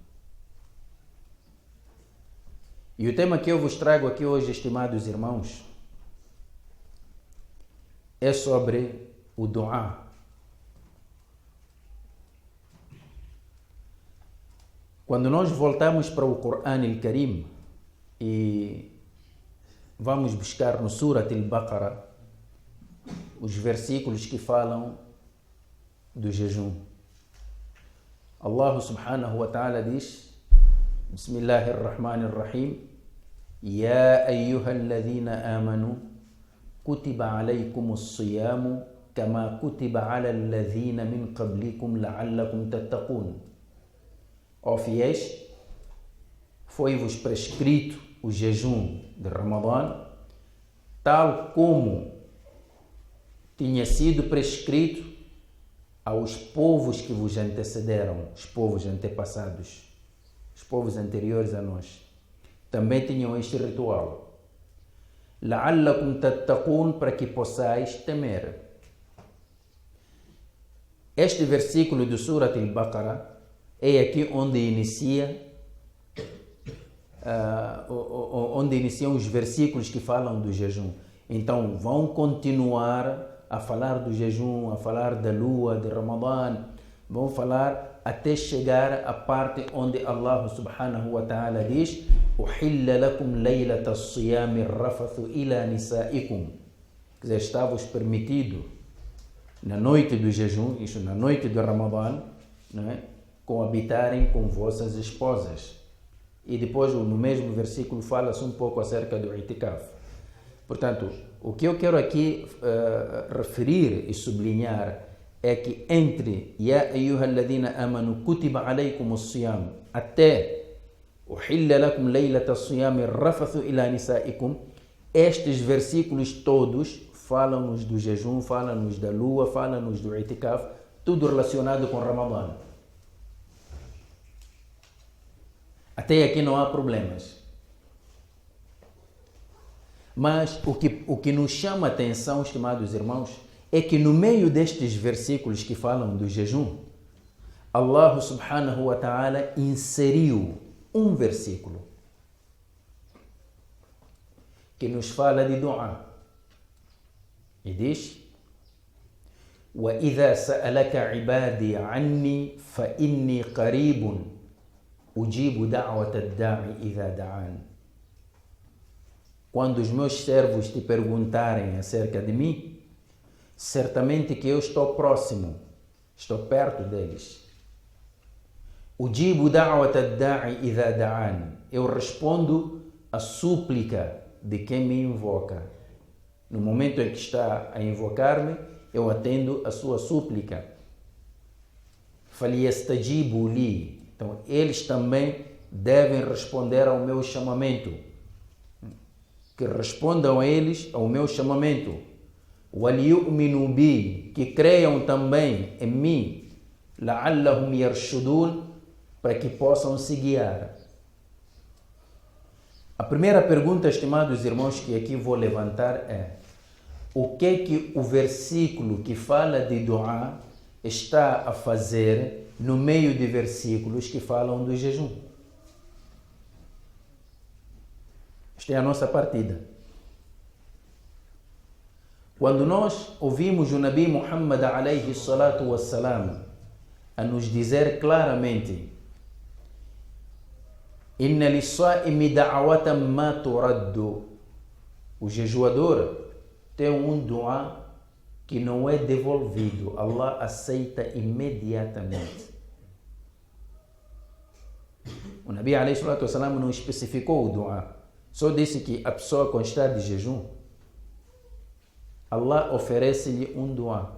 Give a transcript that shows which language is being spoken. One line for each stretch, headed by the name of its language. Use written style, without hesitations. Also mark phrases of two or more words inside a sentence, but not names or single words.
Portuguese: E o tema que eu vos trago aqui hoje, estimados irmãos, é sobre o du'a. Quando nós voltamos para o Corão al-Karim e vamos buscar no Surat al-Baqarah os versículos que falam do jejum,
Arabic: الله سبحانه وتعالى diz: بسم الله الرحمن الرحيم يا أيها الذين آمنوا كتب عليكم الصيام كما كتب على الذين من قبلكم لعلكم تتقون.
Portuguese: Ó fiéis, foi-vos prescrito o jejum de Ramadã, tal como tinha sido prescrito aos povos que vos antecederam, os povos antepassados, os povos anteriores a nós. Também tinham este ritual.
Arabic: لعلكم تتقون,
Portuguese: para que possais temer. Este versículo do Surat al-Baqarah é aqui onde iniciam os versículos que falam do jejum. Então vão continuar a falar do jejum, a falar da lua de Ramadã, vão falar até chegar à parte onde
Arabic: الله سبحانه وتعالى
Portuguese: diz:
Arabic: أحل لكم ليلة الصيام الرفث إلى نسائكم.
Portuguese: Quer dizer, está-vos permitido na noite do jejum, isto na noite do Ramadã, não é? Coabitarem com vossas esposas. E depois no mesmo versículo fala-se um pouco acerca do itikaf. Portanto, o que eu quero aqui referir e sublinhar é que entre
Arabic: يا أيها الذين آمنوا كتب عليكم الصيام
Portuguese: até
Arabic: أحل لكم ليلة الصيام الرفث إلى نسائكم,
Portuguese: estes versículos todos falam-nos do jejum, falam-nos da lua, falam-nos do itikaf, tudo relacionado com Ramadã. Até aqui não há problemas. Mas o que nos chama a atenção, estimados irmãos, é que no meio destes versículos que falam do jejum,
Arabic: الله سبحانه وتعالى
Portuguese: inseriu um versículo que nos fala de dua. E diz:
Arabic: وَإِذَا سَأَلَكَ عِبَادِي عَنِّي فَإِنِّي قَرِيبٌ أُجِيبُ دَعْوَةَ الدَّاعِ إِذَا دَعَانِ.
Portuguese: Quando os meus servos te perguntarem acerca de mim, certamente que eu estou próximo, estou perto deles.
Arabic: أجيب دعوة الداع إذا دعان.
Portuguese: Eu respondo a súplica de quem me invoca. No momento em que está a invocar-me, eu atendo a sua súplica.
Arabic: فليستجيبوا لي.
Portuguese: Então, eles também devem responder ao meu chamamento. Que respondam a eles ao meu chamamento.
Arabic: وَلْيُؤْمِنُوا بِي,
Portuguese: que creiam também em mim,
Arabic: لَعَلَّهُمْ يَرْشُدُونَ,
Portuguese: para que possam se guiar. A primeira pergunta, estimados irmãos, que aqui vou levantar é: o que o versículo que fala de dua está a fazer no meio de versículos que falam do jejum? Esta é a nossa partida. Quando nós ouvimos o Nabi Muhammad
Arabic: عليه الصلاة والسلام
Portuguese: a nos dizer claramente:
Arabic: إن للصائم دعوة ما ترد,
Portuguese: o jejuador tem um dua que não é devolvido, Allah aceita imediatamente. O Nabi
Arabic: عليه الصلاة والسلام
Portuguese: não especificou o dua, só disse que a pessoa com estado de jejum, Allah oferece-lhe um dua.